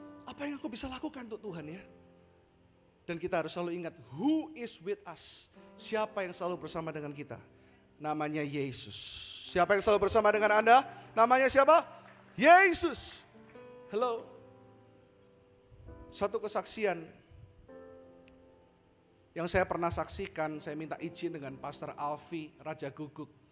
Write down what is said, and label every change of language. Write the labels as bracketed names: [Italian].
[Indonesian] Apa yang aku bisa lakukan untuk Tuhan ya? Dan kita harus selalu ingat, [English] who is with us? [Indonesian] Siapa yang selalu bersama dengan kita? Namanya Yesus. Siapa yang selalu bersama dengan Anda? Namanya siapa? Yesus. Hello. Satu kesaksian yang saya pernah saksikan, saya minta izin dengan Pastor Alfi Raja Guguk.